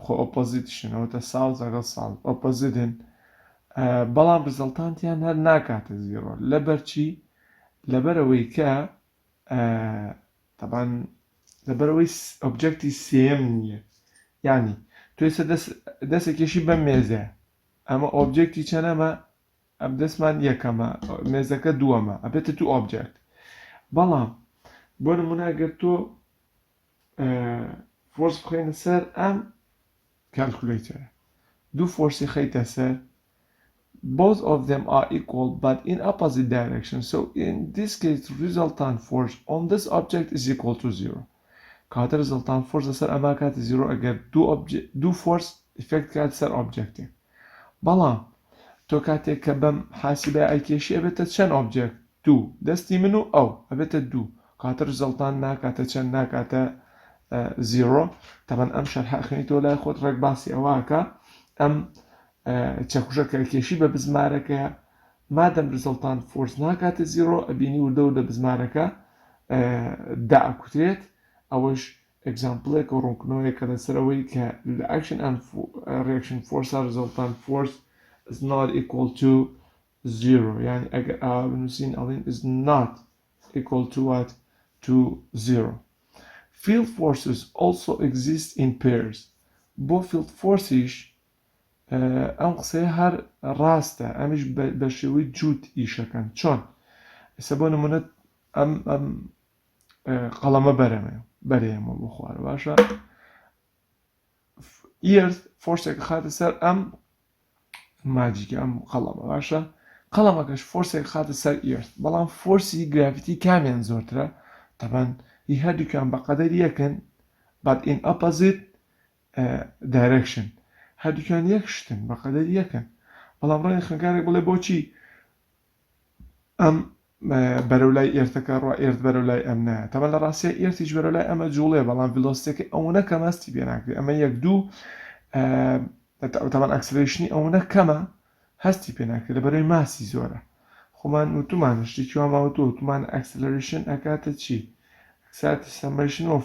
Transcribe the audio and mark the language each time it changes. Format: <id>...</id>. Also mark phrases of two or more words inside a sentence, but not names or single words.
<ckb>خۆ ئۆپۆزیتشن ئەوەتە ساڵ لەگەڵ ساڵ ئۆپۆزیتن بەڵام ریزڵتانتیان هەر ناکاتە زیرۆ لەبەرچی لەبەرەوەی کە طبعاً لەبەرەوەی</ckb> <en>object same</en> <ckb>نییە یعنی تۆ ئێستا دەستێکێشی بەم مێزە ئەمە ئۆبجێکتی چەندەمە ئەم دەستمان یەکەمە مێزەکە دووەمە ئەبێتە</ckb> <en>two object</en> <ckb>بەڵام بۆ نمونە ئەگەر تۆ فۆرس بخۆینە سەر ئەم کالکولەیتەرە دوو فۆرسی خەیتە سەر</ckb> <en>both of them are equal but in opposite direction so in this case resultant force on this object is equal to</en> <ckb>0 کاتە</ckb> <en>resultant force</en> <ckb>لەسەر ئەما کاتە 0 ئەگەر دوو فۆرس ئیفێکت کات سەر ئۆبجێکتێک بەڵام تۆ کاتێک کە بەم حاسیبە ئەیکێشی ئەبێتە چەند ئۆبجێکت دوو دەستی من و ئەو ئەبێتە دوو کاتە ریزڵتان ناکاتە چەند ناکاتە زیرۆ تەبەن ئەم شەرحە خوێنی تۆ لای خۆت ڕێک باسی ئەوواکە ئەم چەکوشە کێشی بە بزمارەکە مادەم ریزڵتان فۆرس ناکاتە زیرۆ ئەبینی وردە و لە بزمارەکە داکوترێت ئەوەش ئەگزامپڵێک و ڕوونکردنەوەیەکە لەسەرەوەی کە لە</ckb> <en>action and reaction force resultant force is not equal to 0</en> <ckb>يعني بنووسین ئەڵێن</ckb> <en>is not equal to what to 0. Field forces also exist in pairs.</en> <ckb>بۆ</ckb> <en>field forces</en> <ckb>ئەم قسەیە هەر ڕاستە ئەمیش بە شێوەی جووت ئیشەکەن چۆن ئێستا بۆ نمونە ئەم قەڵەمە بەرێمە بۆ خوارە باشە ئیرث فۆرسێکە خاتە سەر ئەم ماجیکە ئەم قەڵەمە باشە قەڵەمەکەش فۆرسێک خاتە سەر ئیرث بەڵام فۆرسی گرافیتی کامیان زۆرترە تەبەن هی هەردووکیان بەقەدەر یەکن</ckb> <en>but in opposite direction</en> <ckb>هەردووکیان یەک شتن بەقەدەر یەکن بەڵام ڕەنگە خوێندکارێک بڵێ بۆچی ئەم بەرەولای ئێرتەکە ڕوا ئێرت بەرەولای ئەم نایە تەمە لە ڕاستیە ئێرتیش بەرەولای ئەمە جوڵێ بەڵام ڤیلۆسیتیەکە ئەوەنە کە مەستی پێ ناکرێت ئەمە یەک دوو تەمان ئەکسلرێشنی ئەوەنە کەمە هەستی پێ ناکرێت لە بەرەوەی ماسی زۆرە خۆمان وتومان شتێکی واماوەتەوە وتومان ئەکسلرێشن ئەکاتە چی</ckb> <en>summation of</en>